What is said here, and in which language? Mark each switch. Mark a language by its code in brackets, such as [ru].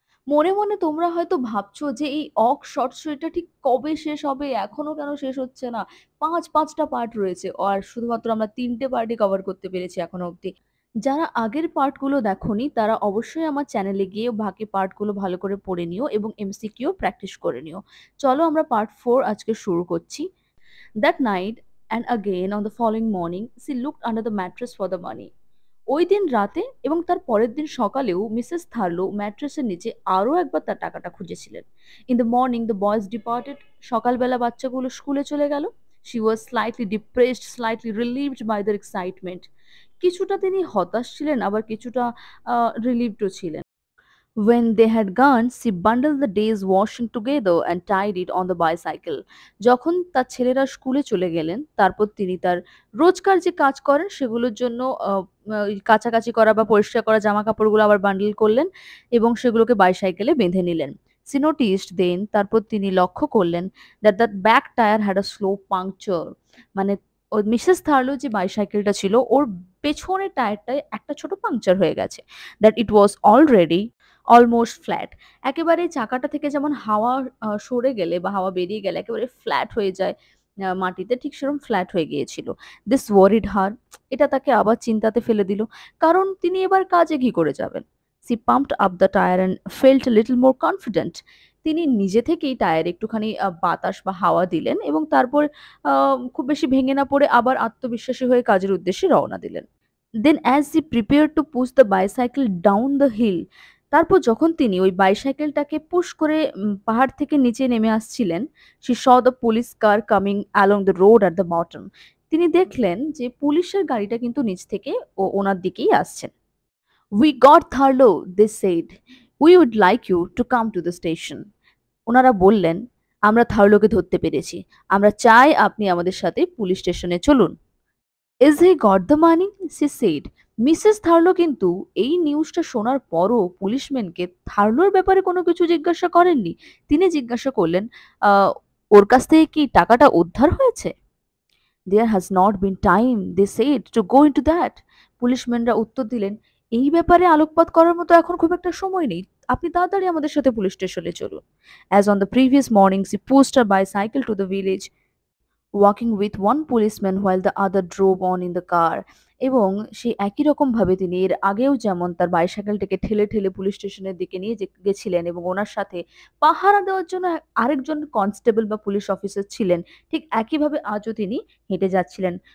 [bn] মনে মনে তোমরা হয়তো ভাবছো যে এই অক শর্ট স্টোরিটা ঠিক কবে শেষ হবে, এখনো কেন শেষ হচ্ছে না। পাঁচটা পার্ট রয়েছে আর শুধুমাত্র আমরা তিনটে পার্টই কভার করতে পেরেছি এখনো অব্দি। যারা আগের পার্টগুলো দেখোনি তারা অবশ্যই আমার চ্যানেলে গিয়ে বাকি পার্টগুলো ভালো করে পড়ে নিও এবং এমসিকিউ প্র্যাকটিস করে নিও। চলো আমরা পার্ট 4 আজকে শুরু করছি। [en] That night and again on the following morning she looked under the mattress for the money. [bn] ওই দিন রাতে এবং তার পরের দিন সকালেও মিসেস থার্লো ম্যাট্রেসের নিচে আরও একবার তার টাকাটা খুঁজেছিলেন। [en] In the morning the boys departed. [bn] সকালবেলা বাচ্চাগুলো স্কুলে চলে গেল। [en] She was slightly depressed, slightly relieved by their excitement. [bn] কিছুটা তিনি হতাশ ছিলেন, আবার কিছুটা রিলিভডও ছিলেন। [en] When they had gone, she bundled the day's washing together and tied it on the bicycle. [bn] যখন তার ছেলেরা স্কুলে চলে গেলেন, তারপর তিনি তার রোজকার যে কাজ করেন সেগুলোর জন্য কাচাকাচি করা বা পরিষ্কার করা জামা কাপড়গুলো আবার বান্ডিল করলেন এবং সেগুলোকে বাইসাইকেলে বেঁধে নিলেন। [en] She noticed then, [bn] তারপর তিনি লক্ষ্য করলেন [en] that the back tire had a slow puncture. [bn] মানে ও মিসেস থার্লো যে বাইসাইকেলটা ছিল ওর পেছনের টায়ারটায় একটা ছোট পাংচার হয়ে গেছে। [en] That it was already almost flat. [bn] একেবারে চাকাটা থেকে যেমন হাওয়া সরে গেলে বা হাওয়া বেরিয়ে গেলে একেবারে ফ্ল্যাট হয়ে যায় মাটিতে, ঠিক সেরকম ফ্ল্যাট হয়ে গিয়েছিল। [en] This worried her. [bn] এটা তাকে আবার চিন্তাতে ফেলে দিল। কারণ তিনি এবার কাজে কি করে যাবেন? [en] She pumped up the tyre and felt little more confident. [bn] তিনি নিজে থেকেই টায়ারে একটুখানি বাতাস বা হাওয়া দিলেন এবং তারপর খুব বেশি ভেঙে না পড়ে আবার আত্মবিশ্বাসী হয়ে কাজের উদ্দেশ্যে রওনা দিলেন। [en] then as he prepare to push the bicycle down the hill, [bn] তারপর যখন তিনি ওই বাইসাইকেলটাকে পুশ করে পাহাড় থেকে নিচে নেমে আসছিলেন, [en] she saw the police car coming along the road at the bottom. [bn] তিনি দেখলেন যে পুলিশের গাড়িটা কিন্তু নিচ থেকে ওনার দিকেই আসছে। [en] We got Tharlo, they said. We would like you to come to the station. [bn] ওনারা বললেন, আমরা থার্লোকে ধরতে পেরেছি। আমরা চাই আপনি আমাদের সাথে পুলিশ স্টেশনে চলুন। [en] Is he got the money? She said. [bn] Mrs থার্লো কিন্তু এই নিউজটা শোনার পরও পুলিশম্যানকে থার্লোর ব্যাপারে কোনো কিছু জিজ্ঞাসা করেননি। তিনি জিজ্ঞাসা করলেন, আহ, ওর কাছ থেকে কি টাকাটা উদ্ধার হয়েছে? [en] There has not been time, they said, to go into that. [bn] পুলিশম্যানরা উত্তর দিলেন, এই ব্যাপারে আলোকপাত করার মতো এখন খুব একটা সময় নেই। আপনি তাড়াতাড়ি আমাদের সাথে পুলিশ স্টেশনে চলুন। [en] As on the previous morning, she pushed her bicycle to the village, walking with one policeman while the other drove on in the car. [bn] এবং সে একই রকম ভাবে তিনি এর আগেও যেমন তার বাইসাইকেলটাকে ঠেলে ঠেলে পুলিশ স্টেশনের দিকে নিয়ে গেছিলেন এবং ওনার সাথে পাহারা দেওয়ার জন্য আরেকজন কনস্টেবল বা পুলিশ অফিসার ছিলেন, ঠিক একইভাবে আজও তিনি হেঁটে যাচ্ছিলেন।